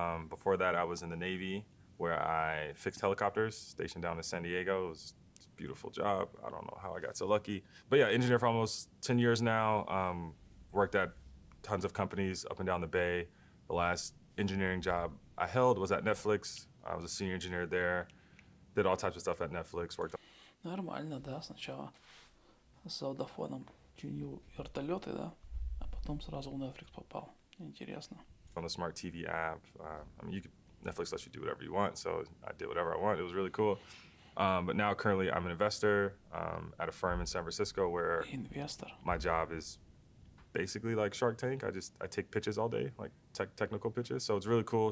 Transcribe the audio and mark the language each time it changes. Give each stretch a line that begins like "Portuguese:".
English: Before that, I was in the Navy, where I fixed helicopters stationed down in San Diego. It was a beautiful job. I don't know how I got so lucky. But yeah, engineer for almost 10 years now. Worked at tons of companies up and down the Bay. The last engineering job I held was at Netflix. I was a senior engineer there. Did all types of stuff at Netflix. Worked
Russian: Нормально, да, сначала с Аудафоном чинил вертолеты, да, а потом сразу в Netflix попал. Интересно.
English: on the smart TV app. I mean, Netflix lets you do whatever you want, so I did whatever I want. It was really cool. But now currently I'm an investor at a firm in San Francisco where
Russian: Инвестор.
English: my job is basically like Shark Tank. I take pitches all day, like technical pitches. So it's really cool.